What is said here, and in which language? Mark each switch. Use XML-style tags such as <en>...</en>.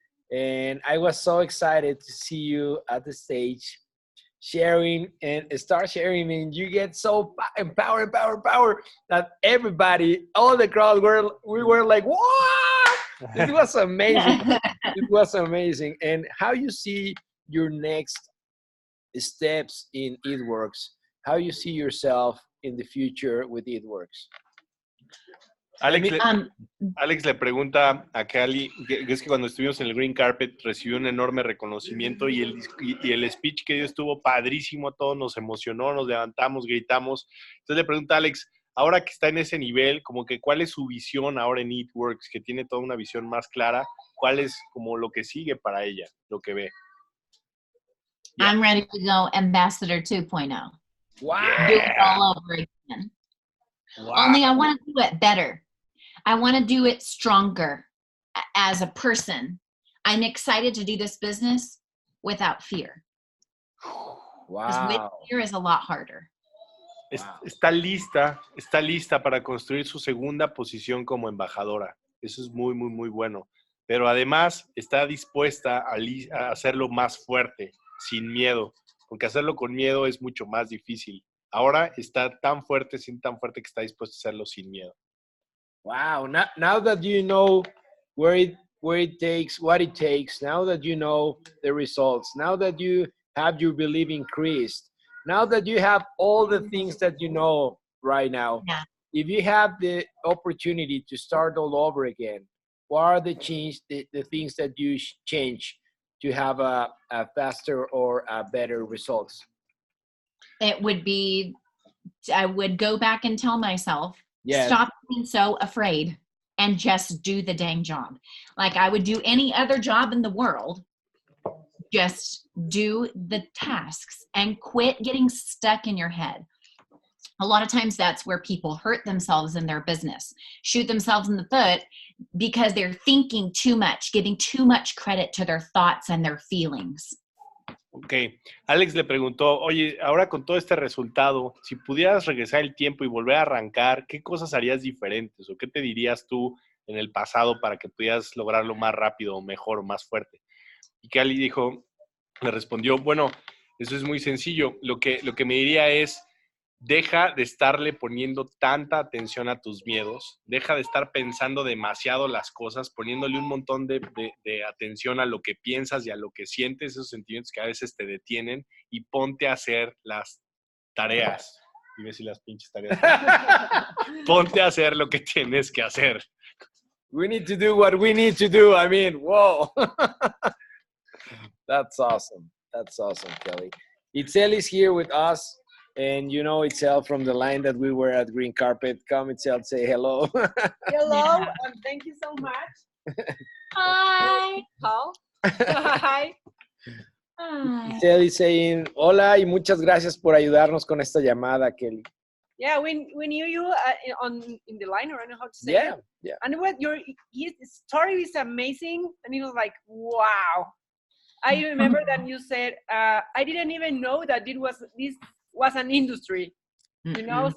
<en>And I was so excited to see you at the stage sharing and start sharing, and you get so empowered that everybody, all the crowd we were like, what? It was amazing. It was amazing. And how you see your next steps in It Works, how you see yourself in the future with It Works.</en> <es>Alex le pregunta a Kelly, que es que cuando estuvimos en el Green Carpet recibió un enorme reconocimiento y el speech que dio estuvo padrísimo, todos nos emocionó, nos levantamos, gritamos. Entonces le pregunta a Alex, ahora que está en ese nivel, como que cuál es su visión ahora en It Works, que tiene toda una visión más clara, cuál es como lo que sigue para ella, lo que ve.</es> <en>Yeah. I'm ready to go Ambassador 2.0. Wow. Do it all over again. Wow. Only I want to do it better. I want to do it stronger as a person. I'm excited to do this business without fear. Wow. Because with fear is a lot harder.</en> <es>Está lista para construir su segunda posición como embajadora. Eso es muy, muy, muy bueno. Pero además está dispuesta a hacerlo más fuerte, sin miedo, porque hacerlo con miedo es mucho más difícil. Ahora está tan fuerte que está dispuesta a hacerlo sin miedo.</es> <en>Wow. Now that you know what it takes, now that you know the results, now that you have your belief increased, now that you have all the things that you know right now, yeah. If you have the opportunity to start all over again, what are the things that you change to have a faster or a better results? It would be I would go back and tell myself, Yes. stop being so afraid and just do the dang job. Like I would do any other job in the world. Just do the tasks and quit getting stuck in your head. A lot of times that's where people hurt themselves in their business, shoot themselves in the foot because they're thinking too much, giving too much credit to their thoughts and their feelings.</en> <es>Ok, Alex le preguntó, oye, ahora con todo este resultado, si pudieras regresar el tiempo y volver a arrancar, ¿qué cosas harías diferentes? ¿O qué te dirías tú en el pasado para que pudieras lograrlo más rápido, o mejor, o más fuerte? Y Kellie le respondió, bueno, eso es muy sencillo. Lo que me diría es, deja de estarle poniendo tanta atención a tus miedos, deja de estar pensando demasiado las cosas, poniéndole un montón de atención a lo que piensas y a lo que sientes, esos sentimientos que a veces te detienen, y ponte a hacer las tareas. Dime si las pinches tareas. Ponte a hacer lo que tienes que hacer.</es> <en>We need to do what we need to do. I mean, whoa. That's awesome. That's awesome, Kellie. Itzel is here with us. And you know Itzel from the line that we were at Green Carpet. Come, Itzel, say hello. Hello, and thank you so much. Hi. How? Hi. Hi. Itzel is saying,</en> <es>hola y muchas gracias por ayudarnos con esta llamada, Kellie.</es> <en>Yeah, we knew you in the line, or I don't know how to say Yeah, it. yeah. And what his story is amazing, and it was like, wow. I remember that you said, I didn't even know that this was an industry, you know.</en>